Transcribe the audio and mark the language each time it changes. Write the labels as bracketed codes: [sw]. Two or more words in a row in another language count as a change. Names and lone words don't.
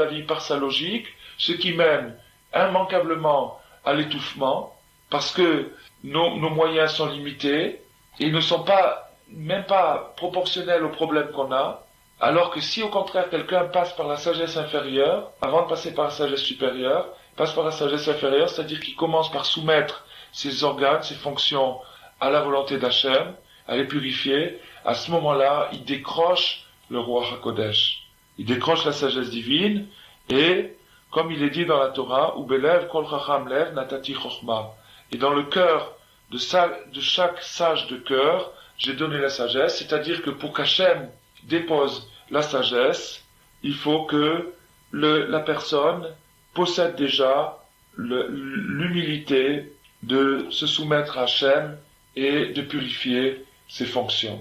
[fr] la vie par sa logique, ce qui mène immanquablement à l'étouffement, parce que nos moyens sont limités, et ils ne sont même pas proportionnels aux problèmes qu'on a, alors que si au contraire quelqu'un passe par la sagesse inférieure, avant de passer par la sagesse supérieure, passe par la sagesse inférieure, c'est-à-dire qu'il commence par soumettre ses organes, ses fonctions à la volonté d'Hachem, à les purifier, à ce moment-là, il décroche le roi HaKodesh. Il décroche la sagesse divine, et, comme il est dit dans la Torah, [he] ובלב כל חכם לב נתתי חכמה. [fr] Et dans le cœur de chaque sage de cœur, j'ai donné la sagesse, c'est-à-dire que pour qu'Hachem dépose la sagesse, il faut que la personne possède déjà l'humilité de se soumettre à Hachem et de purifier ses fonctions.